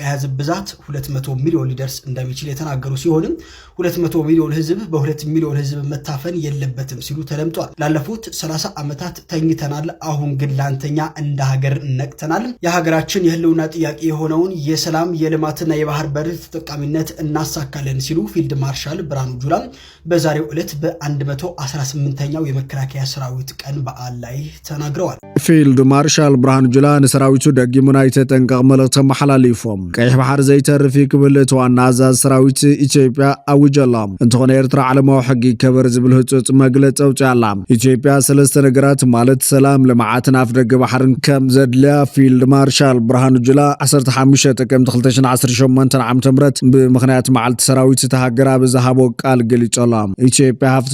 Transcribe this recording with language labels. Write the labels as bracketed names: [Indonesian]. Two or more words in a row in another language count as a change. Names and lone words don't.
[Amharic] ህዝብ ብዛት 200 ሚሊዮን ሊደርስ እንደሚችል የተናገሩ ሲሆንም 200 ሚሊዮን ህዝብ በ2 ሚሊዮን ህዝብ መታፈን የለበትም ሲሉ ተደምጧል። ላለፉት 30 ዓመታት ተኝተናል፣ አሁን ግን ላንተኛ እንደ ሀገር ነቅተናል። የሀገራችን የህልውና ጥያቄ የሆነውን የሰላም የልማትና የባህር በር ተጠቃሚነት እናሳካለን ሲሉ ፊልድ ማርሻል ብርሃኑ ጁላ በዛሬው ዕለት በ118ኛው የመከላከያ ሰራዊት ቀን በዓል ላይ ተናግረዋል። [Tigrinya] ፊልድ ማርሻል ብርሃኑ ጁላ ንሰራዊቱ ደጊሙና የተጠንቀቅ መልእክት መሐላሊፎም ቀይሕ ባህር ዘይተርፍ ክብል ዋና አዛዝ ሰራዊት ኢትዮጵያ አውጀላ እንተኾነ ኤርትራ ዓለማዊ ሕጊ ከበር ዝብል ህጹጽ መግለጽ አውጽያላ። ኢትዮጵያ ሰለስተ ነገራት ማለት ሰላም፣ ልምዓትን አፍ ደገ ባህርን ከም ዘድልያ ፊልድ ማርሻል ብርሃኑ ጁላ 15 ጥቅምት 2018 ዓ.ም ብምኽንያት መዓልቲ ሰራዊት ተሃገራ ብዝሃቦ ቃል ገሊጾላ። ኢትዮጵያ ሃፍቲ